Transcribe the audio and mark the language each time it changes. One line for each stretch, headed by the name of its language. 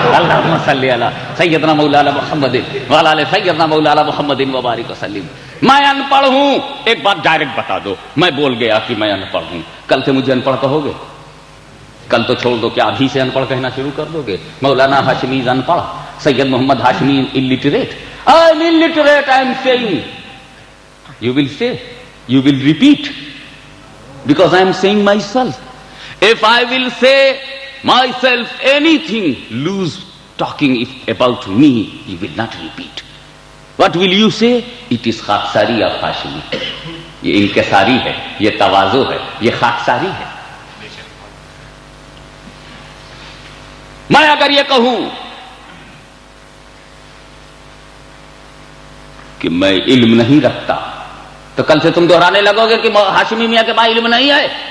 Arabic: اللہم صلی علی سیدنا مولانا محمد وعلی آل سیدنا مولانا محمد وبارک وسلم.
Urdu: میں ان پڑھ ہوں. ایک بات ڈائریکٹ بتا دو, میں بول گیا کہ میں ان پڑھ ہوں, کل سے مجھے ان پڑھ کہو گے؟ کل تو چھوڑ دو, کیا ابھی سے ان پڑھ کہنا شروع کر دو گے؟ مولانا ہاشمی ان پڑھ, سید محمد Hashmi illiterate.
English: I am illiterate, I am saying. You will say, you will repeat. Because I am saying myself. If I will say myself anything, lose talking about me, you will not repeat. What will you say? It is خاکساری of Hashimi.
Urdu: یہ انکساری ہے, یہ تواضع ہے, یہ خاکساری ہے. میں اگر یہ کہوں کہ میں علم نہیں رکھتا تو کل سے تم دہرانے لگو گے کہ ہاشمی میاں کے پاس علم نہیں ہے.